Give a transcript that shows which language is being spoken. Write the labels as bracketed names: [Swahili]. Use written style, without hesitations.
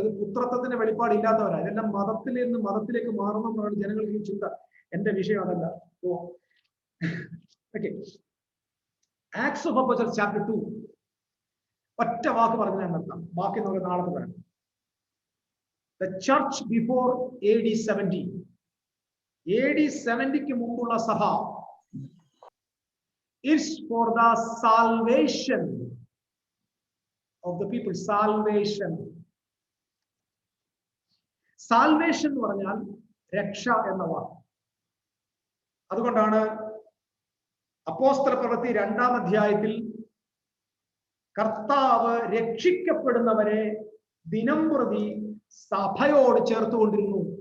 [Malayalam] ഇത് പുത്രത്വത്തിന്റെ വെളിപ്പാടില്ലാത്തവരാ. ഇതെല്ലാം മതത്തിൽ നിന്ന് മതത്തിലേക്ക് മാറുന്നതാണ് ജനങ്ങൾക്ക് ഈ ചിന്ത. എന്റെ വിഷയം അതല്ല. ഓ, okay. Acts of apostles chapter 2 ഒറ്റ വാക്ക് പറഞ്ഞ് ഞാൻ നിർത്താം. ബാക്കി നമുക്ക് നാളെ പറയാം. [English] The church before AD 70. AD 70 [Malayalam] മുമ്പുള്ള സഭ [English] is for the salvation of the people. [Malayalam] Salvation എന്ന് പറഞ്ഞാൽ രക്ഷ എന്ന വാക്ക്. അതുകൊണ്ടാണ് അപ്പോസ്തല പ്രവൃത്തി 2-ാം അധ്യായത്തിൽ കർത്താവ് രക്ഷിക്കപ്പെടുന്നവരെ ദിനംപ്രതി സഭയോട് ചേർത്തുകൊണ്ടിരുന്നു.